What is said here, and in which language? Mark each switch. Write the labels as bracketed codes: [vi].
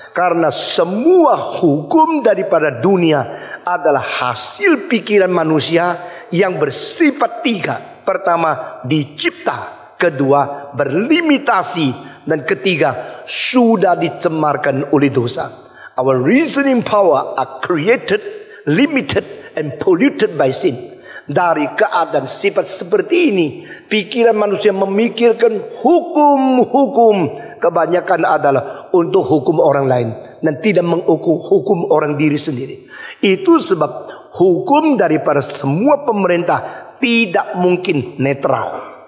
[id] Karena semua hukum daripada dunia adalah hasil pikiran manusia yang bersifat 3. Pertama, dicipta. Kedua, berlimitasi. Dan ketiga, sudah dicemarkan oleh dosa. [en] Our reasoning power are created, limited, and polluted by sin. [id] Dari keadaan sifat seperti ini, pikiran manusia memikirkan hukum-hukum kebanyakan adalah untuk hukum orang lain dan tidak menghukum orang diri sendiri. Itu sebab hukum daripada semua pemerintah tidak mungkin netral.